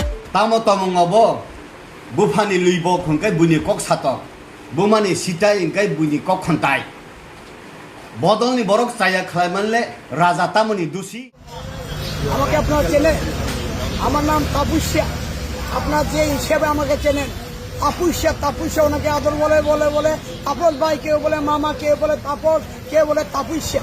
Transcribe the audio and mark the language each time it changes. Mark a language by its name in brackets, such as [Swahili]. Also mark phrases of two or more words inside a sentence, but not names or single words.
[Kok Borok] tamo tamo ngabo bufani luibo khungkai buni kok satok bumani sitai ingkai buni kok khontai বদলনি বরক চাইয়া খাই মানলে রাজা তামনি দোষী। [Bangla] আমাকে আপনারা চেনেন, আমার নাম তাপুষ্যা। আপনার যে হিসেবে আমাকে চেনেন তাপুষ্যা ওনাকে আদর বলে বলে বলে তাপস ভাই, কেউ বলে মামা, কেউ বলে তাপস, কেউ বলে তাপুষ্যা।